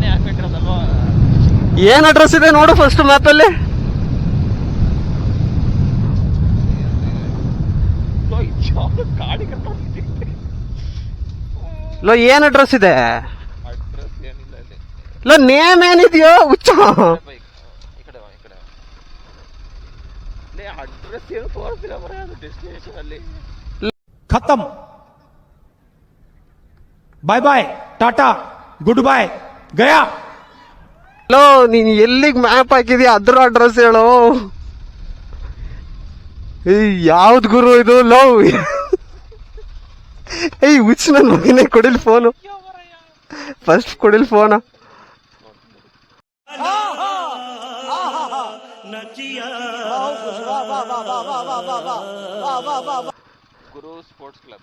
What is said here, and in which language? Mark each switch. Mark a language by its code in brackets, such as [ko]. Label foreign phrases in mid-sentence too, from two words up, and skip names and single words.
[kn] ಏನ್ ಅಡ್ರೆಸ್ ಇದೆ ನೋಡು ಫಸ್ಟ್ ಮ್ಯಾಪಲ್ಲಿ. ಲೋ ಏನ್ ಅಡ್ರೆಸ್ ಇದೆ? ಲೋ ನೇಮ್ ಏನಿದೆಯೋ ಹುಚ್ಚ? [en] खत्म, bye bye, tata, good bye, गया. [kn] ಲೋ ನೀನ್ ಎಲ್ಲಿಗೆ ಮ್ಯಾಪ್ ಹಾಕಿದ್ಯಾ ಅದ್ರ ಅಡ್ರೆಸ್ ಹೇಳು. ಯಾವ್ದು ಗುರು ಇದು? ಲೋ ಹುಚ್ಚ ನನ್ ಮಗನೇ, ಕೊಡಿಲ್ ಫೋನು ಫಸ್ಟ್, ಕೊಡಿಲ್ ಫೋನ. ಗುರು ಸ್ಪೋರ್ಟ್ಸ್ ಕ್ಲಬ್